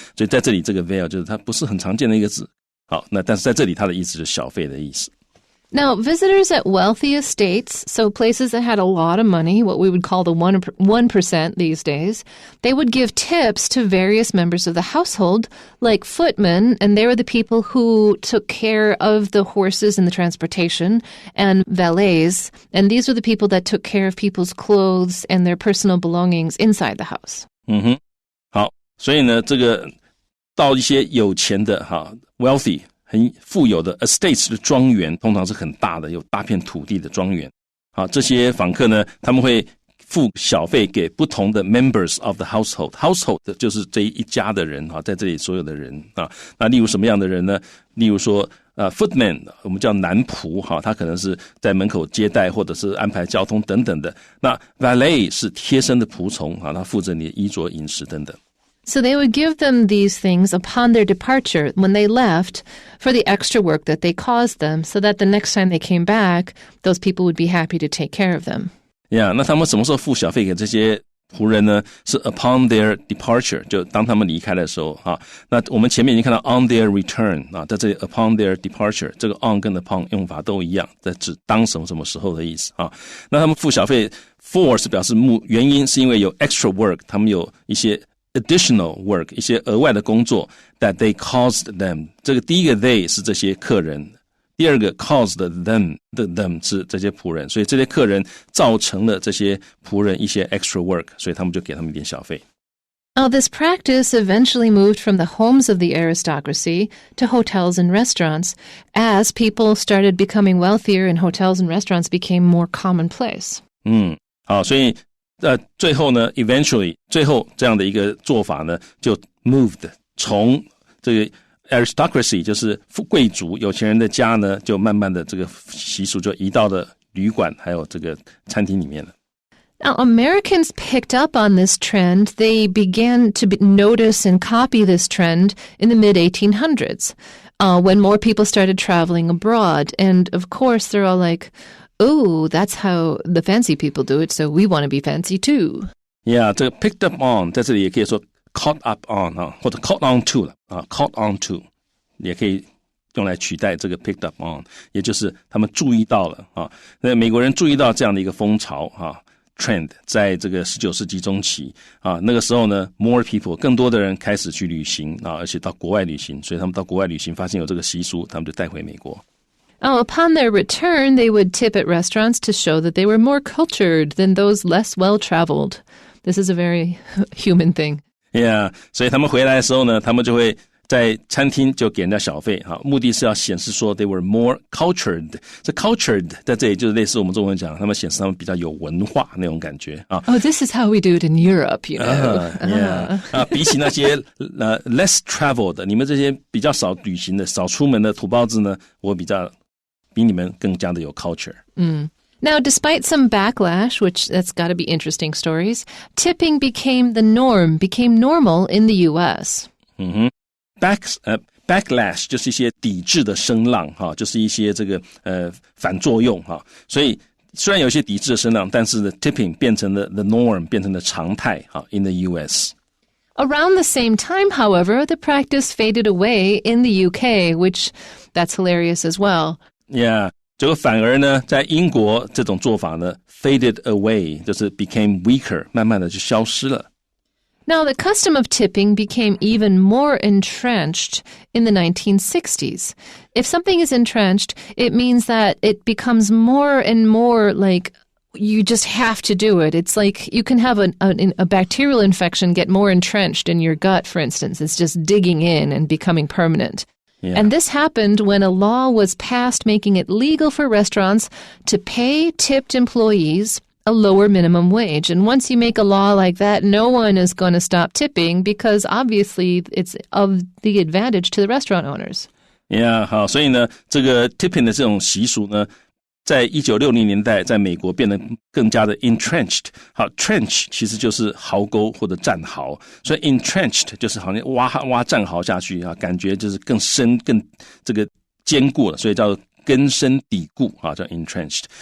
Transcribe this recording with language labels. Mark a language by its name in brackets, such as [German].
[Chinese] 所以在这里这个 veil 就是它不是很常见的一个字。好，那但是在这里它的意思就是小费的意思。 [English] Now, visitors at wealthy estates, so places that had a lot of money, what we would call the 1% these days, they would give tips to various members of the household, like footmen, and they were the people who took care of the horses and the transportation, and valets, and these were the people that took care of people's clothes and their personal belongings inside the house. [Chinese] 好，所以呢，这个到一些有钱的哈 wealthy。很富有的 estates 的庄园，通常是很大的，有大片土地的庄园。好，这些访客呢，他们会付小费给不同的 [English] members of the household [Chinese] 就是这一家的人哈，在这里所有的人啊。那例如什么样的人呢？例如说footman 我们叫男仆哈，他可能是在门口接待或者是安排交通等等的。那 valet 是贴身的仆从啊，他负责你的衣着饮食等等。 [English] So they would give them these things upon their departure when they left for the extra work that they caused them, so that the next time they came back, those people would be happy to take care of them. [Chinese] Yeah, 那他们什么时候付小费给这些仆人呢？是 [English] upon their departure， [Chinese] 就当他们离开的时候啊。那我们前面已经看到 [English] on their return [Chinese] 啊，在这里 [English] upon their departure， [Chinese] 这个 on 跟 upon 用法都一样，在指当什么什么时候的意思啊。那他们付小费 for 是表示原因是因为有 [English] extra work， [Chinese] 他们有一些 [English] additional work [Chinese] 一些额外的工作 [English] that they caused them， [Chinese] 这个第一个 they 是这些客人，第二个 [English] caused them [Chinese] 的 them 是这些仆人，所以这些客人造成了这些仆人一些 extra work， 所以他们就给他们一点小费。 [English] Now, this practice eventually moved from the homes of the aristocracy to hotels and restaurants as people started becoming wealthier and hotels and restaurants became more commonplace. [Chinese] 好，所以最后呢 eventually 最后这样的一个做法呢就 moved 从这个 aristocracy 就是贵族有钱人的家呢就慢慢的这个习俗就移到了旅馆还有这个餐厅里面了。 [English] Now, Americans picked up on this trend. They began to notice and copy this trend in the mid-1800s when more people started traveling abroad. And of course, they're all like, oh, that's how the fancy people do it, so we want to be fancy too. [Chinese] Yeah, 这个 [English] picked up on [Chinese] 在这里也可以说 [English] caught up on [Chinese] 啊，或者 [English] caught on to [Chinese] 了啊 ，caught on to 也可以用来取代这个 picked up on， 也就是他们注意到了啊。那美国人注意到这样的一个风潮啊 ，trend 在这个19世纪中期啊，那个时候呢 ， [English] more people [Chinese] 更多的人开始去旅行啊，而且到国外旅行，所以他们到国外旅行发现有这个习俗，他们就带回美国。 [English] Upon their return, they would tip at restaurants to show that they were more cultured than those less well-traveled. This is a very human thing. [Chinese] Yeah, 所以他们回来的时候呢，他们就会在餐厅就给人家小费，目的是要显示说 [English] they were more cultured。 [Chinese] 这 cultured 在这里就是类似我们中文讲他们显示他们比较有文化那种感觉啊。 [English] Oh, this is how we do it in Europe, you know. Yeah. [Chinese] 比起那些 [English] less traveled [Chinese] 你们这些比较少旅行的少出门的土包子呢，我比你们更加的有 culture。 [English] Now, despite some backlash, which that's got to be interesting stories, tipping became the norm, became normal in the U.S. [Chinese] Backlash 就是一些抵制的声浪，就是一些这个反作用，所以虽然有一些抵制的声浪，但是呢 tipping 变成了 [English] the norm， [Chinese] 变成了常态 [English] in the U.S. Around the same time, however, the practice faded away in the UK, which that's hilarious as well. Yeah. [Chinese] 结果反而呢在英国这种做法呢 [English] faded away [Chinese] 就是 [English] became weaker [Chinese] 慢慢的就消失了。 [English] Now, the custom of tipping became even more entrenched in the 1960s. If something is entrenched, it means that it becomes more and more like you just have to do it. It's like you can have a bacterial infection get more entrenched in your gut, for instance. It's just digging in and becoming permanent.Yeah. And this happened when a law was passed making it legal for restaurants to pay tipped employees a lower minimum wage. And once you make a law like that, no one is going to stop tipping because obviously it's of the advantage to the restaurant owners. [Chinese] Yeah, 好，所以呢，这个 tipping 的这种习俗呢，在1960年代在美国变得更加的 entrenched。好 trench 其实就是壕沟或者战壕，所以 entrenched 就是好像挖战壕下去感觉就是更深更这个坚固了，所以叫根深蒂固叫 entrenched。